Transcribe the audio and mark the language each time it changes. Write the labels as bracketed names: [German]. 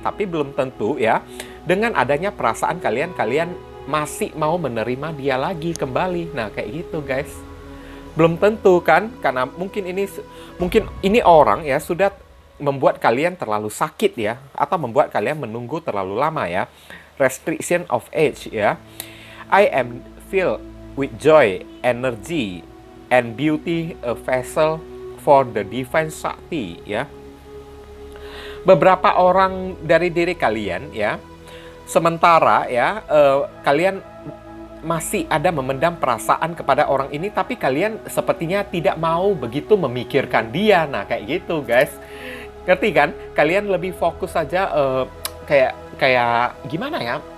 [Indonesian] Tapi belum tentu ya, dengan adanya perasaan kalian masih mau menerima dia lagi kembali. Nah kayak gitu guys. Belum tentu kan, karena mungkin ini orang ya sudah membuat kalian terlalu sakit ya, atau membuat kalian menunggu terlalu lama ya. [English] Restriction of age ya. I am filled with joy, energy, and beauty, a vessel for the divine Shakti ya. [Indonesian] Beberapa orang dari diri kalian ya, sementara ya, kalian masih ada memendam perasaan kepada orang ini, tapi kalian sepertinya tidak mau begitu memikirkan dia. Nah, kayak gitu, guys. Ngerti kan? Kalian lebih fokus saja kayak gimana ya?